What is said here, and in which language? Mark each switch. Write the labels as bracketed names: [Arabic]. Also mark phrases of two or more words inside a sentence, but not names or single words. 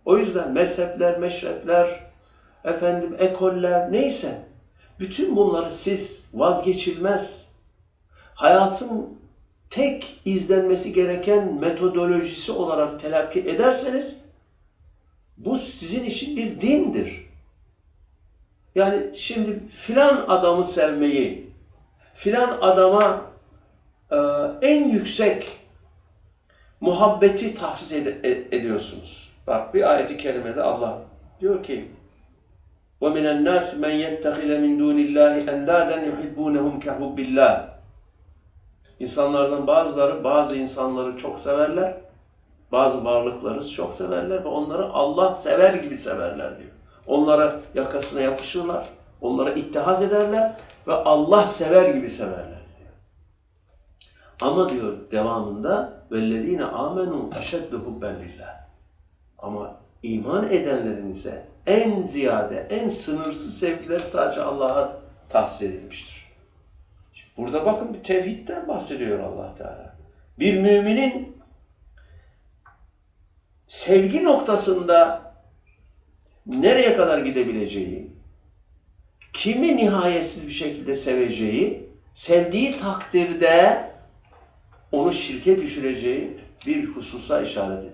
[Turkish] O yüzden mezhepler, meşrepler, ekoller neyse bütün bunları siz vazgeçilmez, hayatın tek izlenmesi gereken metodolojisi olarak telakki ederseniz bu sizin için bir dindir. Yani şimdi filan adamı sevmeyi, filan adama en yüksek muhabbeti tahsis ediyorsunuz. Bak bir ayet-i kerimede Allah diyor ki [Arabic] وَمِنَ النَّاسِ مَنْ يَتَّخِذَ مِنْ دُونِ اللّٰهِ اَنْدَادًا يُحِبُّونَهُمْ كَحُبِّ اللّٰهِ [Turkish] İnsanlardan bazıları bazı insanları çok severler, bazı varlıkları çok severler ve onları Allah sever gibi severler diyor. Onlara yakasına yapışırlar, onlara ittihaz ederler ve Allah sever gibi severler diyor. Ama diyor devamında [Arabic] وَالَّذ۪ينَ آمَنُوا اَشَدُّ حُبَّنْ لِلّٰهِ [Turkish] Ama iman edenlerin ise en ziyade, en sınırsız sevgiler sadece Allah'a tahsis edilmiştir. Burada bakın bir tevhidden bahsediyor Allah Teala. Bir müminin sevgi noktasında nereye kadar gidebileceği, kimi nihayetsiz bir şekilde seveceği, sevdiği takdirde onu şirke düşüreceği bir hususa işaret ediyor.